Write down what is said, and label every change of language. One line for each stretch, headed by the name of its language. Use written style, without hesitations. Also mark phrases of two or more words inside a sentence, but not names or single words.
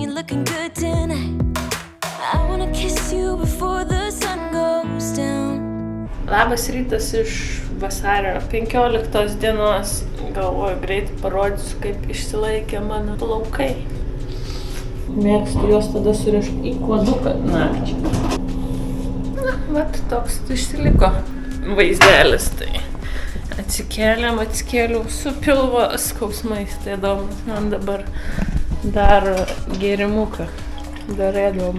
English: looking good tonight. I wanna kiss you before the sun goes down.
Lithuanian: Labas rytas iš vasario 15 dienos. Galvoju, greit parodysiu, kaip išsilaikė mano plaukai. Mėgstu juos tada surišti į kuoduką nakčiai. Na, vat toks išsiliko vaizdelis, tai atsikėliau su pilvo skausmais, tai įdomus, man dabar daro gėrimuką, darėdom.